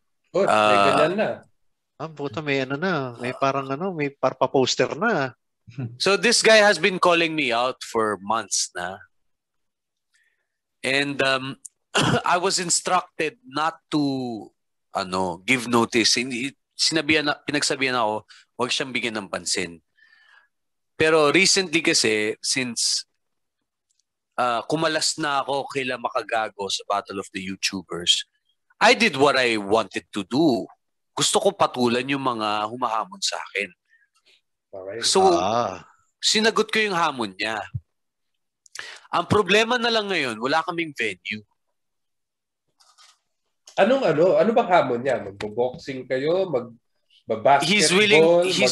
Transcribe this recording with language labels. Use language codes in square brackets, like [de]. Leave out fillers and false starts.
[tl] May ganyan na. Puta, may may parang may parpa-poster na. [en] So this guy has been calling me out for months na. And I was instructed not to give notice. [tl] Pinagsabihan ako, huwag siyang bigyan ng pansin. Pero recently kasi, since kumalas na ako kila Makagago sa Battle of the YouTubers, [en] I did what I wanted to do. [tl] Gusto ko patulan yung mga humahamon sa akin. [en] Okay. [tl] So, sinagot ko yung hamon niya. Ang problema na lang ngayon, wala kaming venue. Ano bang hamon niya? Magbo-boxing kayo? Mag-basketball?